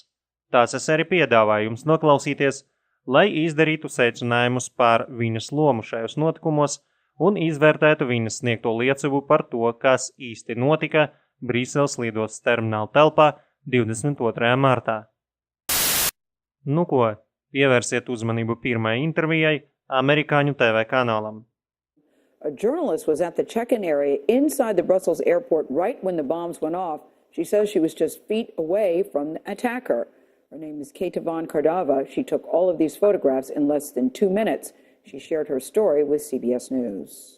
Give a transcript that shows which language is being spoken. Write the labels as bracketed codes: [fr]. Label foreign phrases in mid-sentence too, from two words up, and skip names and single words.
[lv] Tās es arī piedāvāju jums noklausīties, lai izdarītu secinājumus par viņas lomu šajos notikumos un izvērtētu viņas sniegto liecību par to, kas īsti notika Briseles lidostas termināla telpā 22. martā. Nu ko, pievērsiet uzmanību pirmajai intervijai amerikāņu TV kanālam. [en] A journalist was at the check-in area inside the Brussels airport right when the bombs went off. She says she was just feet away from the attacker. Her name is Ketevanas Karadavas. She took all of these photographs in less than 2 minutes. She shared her story with CBS News.